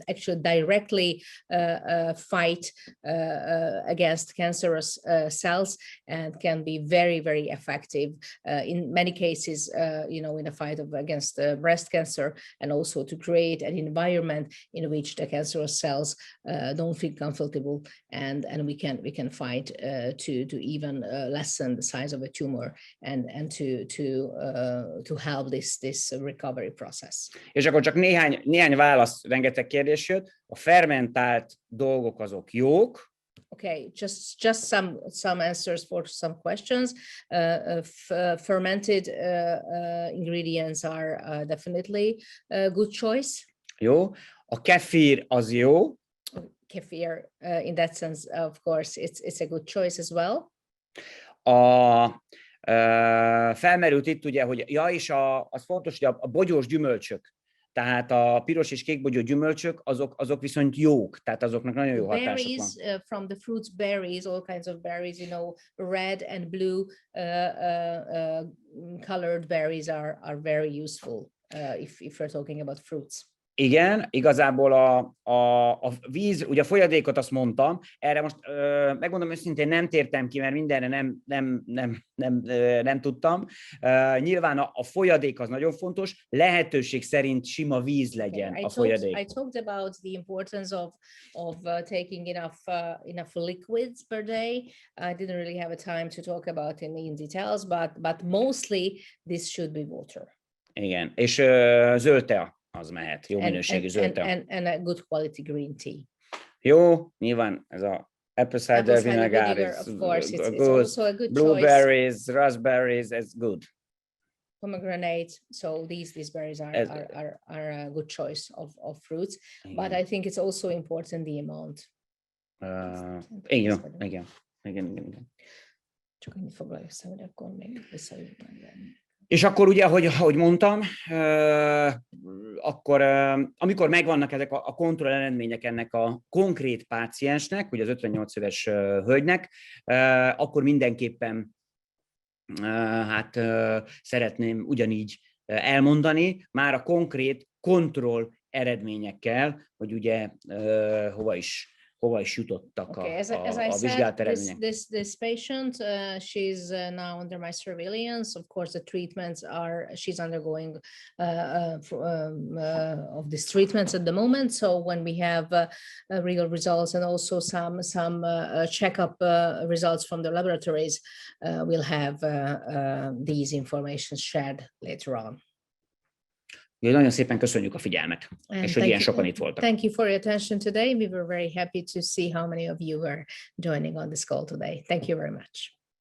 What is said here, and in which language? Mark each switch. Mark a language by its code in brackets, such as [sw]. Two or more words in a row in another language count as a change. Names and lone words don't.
[en] actually directly fight against cancerous cells, and can be very, very effective in many cases, in the fight against breast cancer, and also to create an environment in which the cancerous cells don't feel comfortable, and we can fight to even lessen the size of a tumor, and to help this recovery process. [hu] És akkor csak néhány választ válasz, rengeteg kérdés jött. A fermentált dolgok azok jók. [en] Okay, just some answers for some questions. Fermented ingredients are definitely a good choice. [hu] Jó. A kefir az jó. [en] Kefir, in that sense, of course, it's a good choice as well. [hu] Felmerült itt ugye, hogy és az fontos, hogy a bogyós gyümölcsök, tehát a piros és kékbogyó gyümölcsök, azok viszont jók, tehát azoknak nagyon jó hatásuk van. [en] Berries, from the fruits, berries, all kinds of berries, you know, red and blue colored berries are very useful if we're talking about fruits. [hu] Igen, igazából a víz, ugye a folyadékot azt mondtam, erre most megmondom őszintén nem tértem ki, mert mindenre nem tudtam. Nyilván a folyadék az nagyon fontos, lehetőség szerint sima víz legyen a folyadék. [en] I talked about the importance of taking enough liquids per day. I didn't really have a time to talk about it in details, but mostly this should be water. [hu] Igen, és zöld tea. Az mehet, jó minőségű zöld tea. [en] And a good quality green tea. [hu] Jó, nyilván ez a [en] apple cider vinegar [hu] is [en] of course, it's good. also a good Blueberries, choice. Raspberries, it's good. Pomegranate, so these berries are a good choice of fruits. But I think it's also important the amount. [hu] Igen. Csak annyit foglaljuk össze, hogy akkor még visszajövünk meg. És akkor ugye, ahogy mondtam, akkor amikor megvannak ezek a kontroll eredmények ennek a konkrét páciensnek, ugye az 58 éves hölgynek, akkor mindenképpen szeretném ugyanígy elmondani, már a konkrét kontroll eredményekkel, hogy ugye hova is jutottak a vizsgált eredmények. [en] This patient, she's now under my surveillance. Of course, the treatments she's undergoing of these treatments at the moment. So when we have real results and also some checkup results from the laboratories, we'll have these information shared later on. [hu] Nagyon szépen köszönjük a figyelmet, és hogy ilyen sokan itt voltak. [en] Thank you for your attention today. We were very happy to see how many of you were joining on this call today. Thank you very much.